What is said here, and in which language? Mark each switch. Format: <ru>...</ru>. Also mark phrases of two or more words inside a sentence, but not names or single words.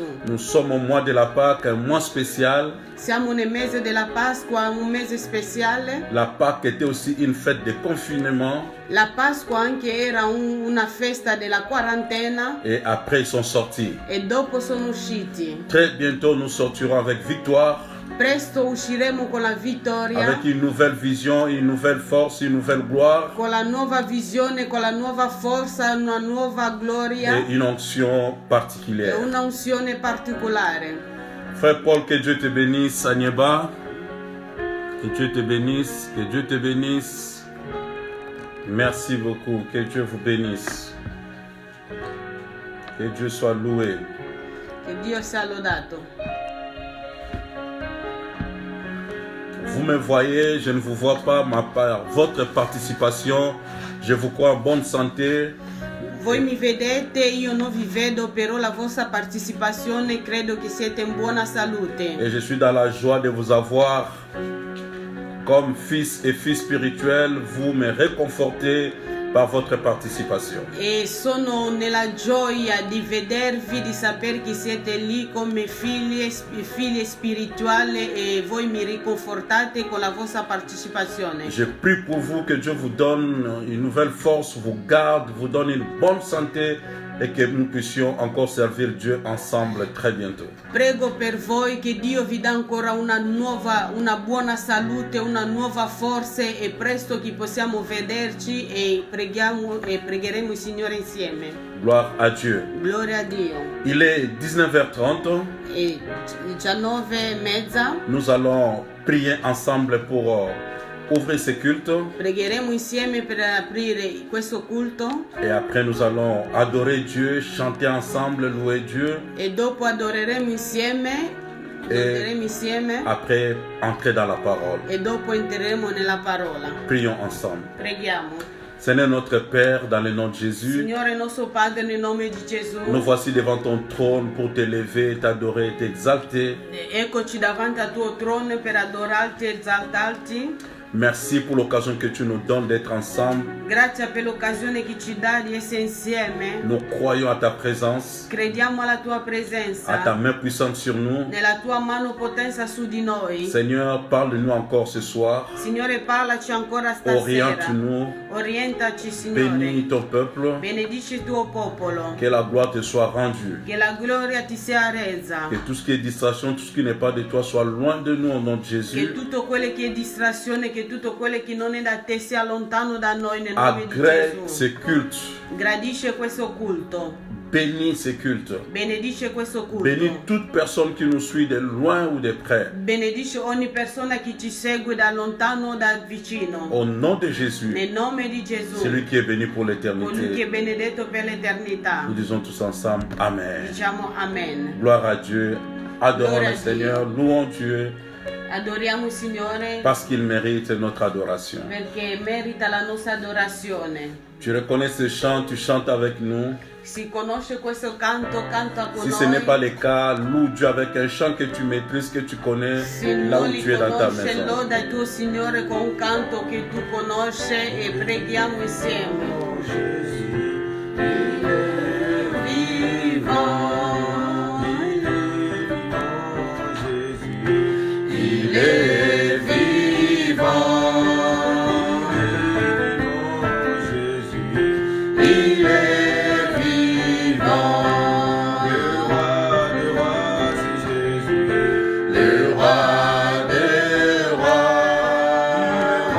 <fr>Nous sommes au mois de la Pâque, un mois spécial.</fr> <it>Siamo nel mese della Pasqua, un mese speciale.</it> <fr>La Pâque était aussi une fête de confinement.</fr> <it>La Pasqua anche era una festa della quarantena.</it> <fr>Et après, ils sont sortis.</fr> <it>E dopo sono usciti.</it> <fr>Très bientôt, nous sortirons avec victoire.</fr> <it>Presto usciremo con la vittoria.</it> <fr>Avec une nouvelle vision, une nouvelle force, une nouvelle gloire.</fr> <it>Con la nuova visione, con la nuova forza, una nuova gloria.</it> <fr>Et une onction</fr> <it>E</it> <fr>particulière.</fr> <it>una unzione particolare.</it> <fr>Frère Paul, que Dieu te bénisse, Agneba. Que Dieu te bénisse, que Dieu te bénisse. Merci beaucoup, que Dieu vous bénisse. Que Dieu soit loué.</fr> <it>Che Dio sia lodato.</it> <fr>Vous me voyez, je ne vous vois pas, votre participation, je vous crois en bonne santé.</fr> <it>Voi mi vedete, io non vi vedo, però la vostra partecipazione credo che siete in buona salute.</it> <fr>Et je suis dans la joie de vous avoir comme fils et fille spirituel. Vous me réconfortez par votre participation.</fr> <it>E sono nella gioia di vedervi, di sapere che siete lì come figlie spirituali e voi mi riconfortate con la vostra partecipazione.</it> <fr>Je prie pour vous que Dieu vous donne une nouvelle force, vous garde, vous donne une bonne santé et que nous puissions encore servir Dieu ensemble très bientôt.</fr> <it>Prego per voi che Dio vi dà ancora una buona salute, una nuova forza e presto che possiamo vederci e pregheremo il Signore insieme.</it> <fr>Gloire à Dieu.</fr> <it>Gloria a Dio.</it> <fr>Il est 19h30.</fr> <it>E 19:30</it> <fr>Nous allons prier ensemble pour ouvrir ce culte.</fr> <it>pregheremo insieme per aprire questo culto</it> <fr>Et après nous allons adorer Dieu, chanter ensemble, louer Dieu.</fr> <it>e dopo adoreremo insieme.</it> <fr>Après entrer dans la parole.</fr> <it>E dopo entreremo nella parola.</it> <fr>Prions ensemble.</fr> <it>Preghiamo.</it> <fr>Seigneur notre Père, dans le nom de Jésus,</fr> <it>Signore nostro Padre, nel nome di Gesù,</it> <fr>nous voici devant ton trône pour t'élever, t'adorer, t'exalter.</fr> <it>eccoci davanti al tuo trono per adorarti e esaltarti.</it> <fr>Merci pour l'occasion que tu nous donnes d'être ensemble.</fr> <it>Grazie per l'occasione che ci dà di essere insieme.</it> <fr>Nous croyons à ta présence,</fr> <it>Crediamo alla tua</it> <fr>à ta</fr> <it>presenza,</it> <fr>main puissante sur nous.</fr> <it>nella tua mano potenza su di noi.</it> <fr>Seigneur, parle-nous encore ce soir.</fr> <it>Signore, parlaci ancora stasera.</it> <fr>Oriente-nous,</fr> <it>Orientaci, Signore.</it> <fr>bénis ton peuple,</fr> <it>Benedici il tuo popolo.</it> <fr>que la gloire te soit rendue.</fr> <it>Che la gloria ti sia resa.</it> <fr>Que tout ce qui est distraction, tout ce qui n'est pas de toi soit loin de nous au nom de</fr> <it>Che</it> <fr>Jésus.</fr> <it>tutto quello che è distrazione, che tutto quello che non è da te sia lontano da noi nel nome di</it> <fr>Agrée</fr> <it>Gesù.</it> <fr>ce culte,</fr> <it>Gradisce questo culto.</it> <fr>bénis ce culte.</fr> <it>Benedice questo culto.</it> <fr>Bénis toute personne qui nous suit de loin ou de près.</fr> <it>Benedice ogni persona che ci segue da lontano o da vicino.</it> <fr>Au nom de Jésus,</fr> <it>Nel nome di Gesù.</it> <fr>celui qui est béni pour</fr> <it>Colui che è</it> <fr>l'éternité.</fr> <it>benedetto per l'eternità.</it> <fr>Nous disons tous ensemble, Amen.</fr> <it>Diciamo amen.</it> <fr>Gloire à Dieu, adorons Gloire à le Seigneur, louons Dieu</fr> <it>Adoriamo il Signore</it> <fr>parce qu'il mérite notre adoration.</fr> <it>perché merita la nostra adorazione.</it> <fr>Tu reconnais ce chant, tu chantes avec nous.</fr> <it>Si conosce questo canto, canta con Si noi.</it> <fr>ce n'est pas le cas, loue Dieu avec un chant que tu maîtrises, que tu connais,</fr> <it>Se</it> <fr>là</fr> <it>non</it> <fr>où</fr> <it>li</it> <fr>tu es dans ta</fr> <it>conosce,</it> <fr>maison.</fr> <it>loda il tuo Signore con un canto che tu conosci e preghiamo insieme.</it> <fr>Il est vivant, il est vivant. Le roi c'est Jésus, le roi des rois.</fr>